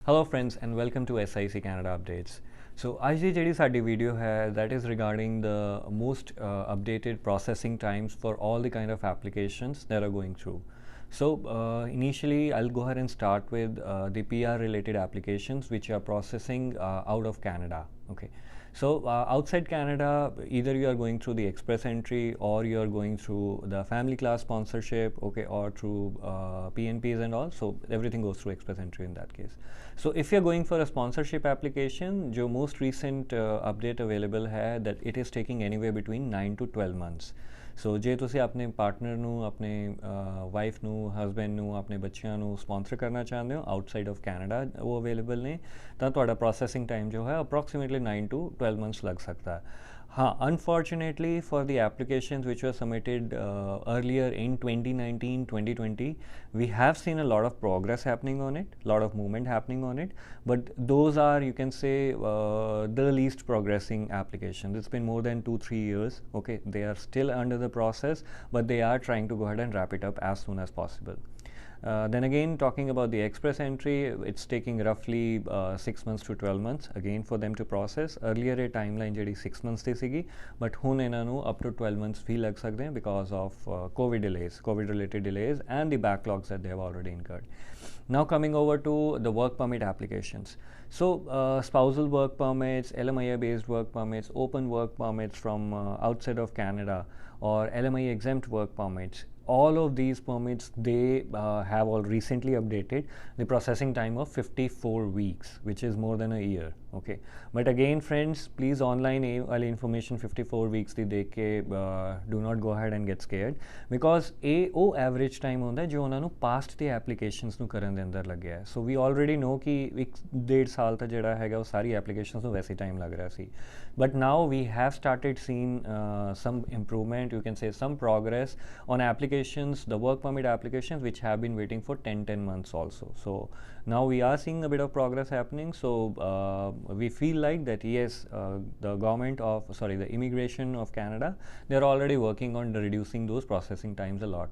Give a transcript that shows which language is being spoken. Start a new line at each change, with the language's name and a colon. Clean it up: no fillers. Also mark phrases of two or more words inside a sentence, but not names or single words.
English: Hello friends and welcome to SIC Canada updates. So
Punjabi: ਅੱਜ ਦੀ ਜਿਹੜੀ ਸਾਡੀ video ਹੈ
English: that is regarding the most updated processing times for all the kind of applications that are going through. So initially I'll go ahead and start with the PR related applications which are processing out of Canada. Okay. So outside Canada, either you are going through the express entry or you are going through the family class sponsorship, okay, or through PNPs and all. So everything goes through express entry in that case. So if you're going for a sponsorship application, the most recent update available है that it is taking anywhere between 9 to 12 months.
Punjabi: ਸੋ ਜੇ ਤੁਸੀਂ ਆਪਣੇ ਪਾਰਟਨਰ ਨੂੰ ਆਪਣੇ ਵਾਈਫ ਨੂੰ ਹਸਬੈਂਡ ਨੂੰ ਆਪਣੇ ਬੱਚਿਆਂ ਨੂੰ ਸਪਾਂਸਰ ਕਰਨਾ ਚਾਹੁੰਦੇ ਹੋ
English: outside of Canada
Punjabi: ਉਹ ਅਵੇਲੇਬਲ ਨੇ ਤਾਂ ਤੁਹਾਡਾ ਪ੍ਰੋਸੈਸਿੰਗ ਟਾਈਮ ਜੋ ਹੈ ਅਪਰੋਕਸੀਮੇਟਲੀ 9 to 12 ਮੰਥਸ ਲੱਗ ਸਕਦਾ ਹੈ हाँ
English: unfortunately for the applications which were submitted earlier in 2019-2020 we have seen a lot of progress happening on it, lot of movement happening on it, but those are, you can say, the least progressing applications. It's been more than 2-3 years. Okay, they are still under the process, but they are trying to go ahead and wrap it up as soon as possible. Then again, talking about the express entry, it's taking roughly 6 months to 12 months again for them to process. Earlier a timeline
Punjabi: ਜਿਹੜੀ 6 months ਦੀ ਸੀਗੀ,
English: but
Punjabi: ਹੁਣ ਇਹਨਾਂ ਨੂੰ
English: up to 12 months
Punjabi: ਵੀ ਲੱਗ ਸਕਦੇ हैं
English: because of COVID delays, COVID related delays and the backlogs that they have already incurred. Now coming over to the work permit applications. So spousal work permits, LMIA based work permits, open work permits from outside of Canada or LMIA exempt work permits, all of these permits they have all recently updated the processing time of 54 weeks, which is more than a year. Okay, but again friends, please online all information 54 weeks
Punjabi: ਦੀ ਦੇਖ ਕੇ
English: do not go ahead and get scared because ਉਹ average time
Punjabi: ਹੁੰਦਾ ਜੋ ਉਹਨਾਂ ਨੂੰ past ਦੇ applications ਨੂੰ ਕਰਨ ਦੇ ਅੰਦਰ ਲੱਗਿਆ ਹੈ.
English: So we already know
Punjabi: ਕਿ 1.5 ਸਾਲ ਤੱਕ ਜਿਹੜਾ ਹੈਗਾ ਉਹ ਸਾਰੀ applications ਨੂੰ ਵੈਸੇ time ਲੱਗ ਰਿਹਾ ਸੀ,
English: but now we have started seeing some improvement, you can say some progress on applications, the work permit applications which have been waiting for 10 months also. So now we are seeing a bit of progress happening. So we feel like that yes, the the immigration of Canada, they are already working on reducing those processing times a lot.